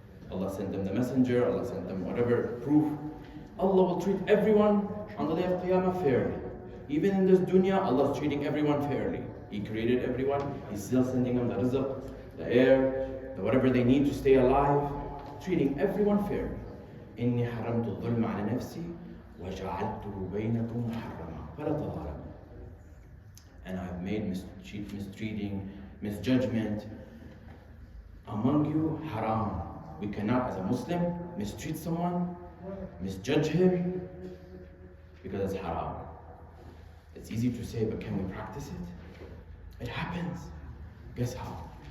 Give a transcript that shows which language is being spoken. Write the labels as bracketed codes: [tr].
[en] Allah sent them the messenger, Allah sent them whatever proof. Allah will treat everyone on the day of Qiyamah fairly. Even in this dunya, Allah is treating everyone fairly. He created everyone, He's still sending them the rizq, the air, whatever they need to stay alive, treating everyone fairly. [ar] إني حرمت الظلم على نفسي وجعلته بينكم محرما فلا تظالموا. [en] And I have made mistreating, misjudgment among you haram. We cannot, as a Muslim, mistreat someone, misjudge him, because it's haram. It's easy to say, but can we practice it? It happens. Guess how?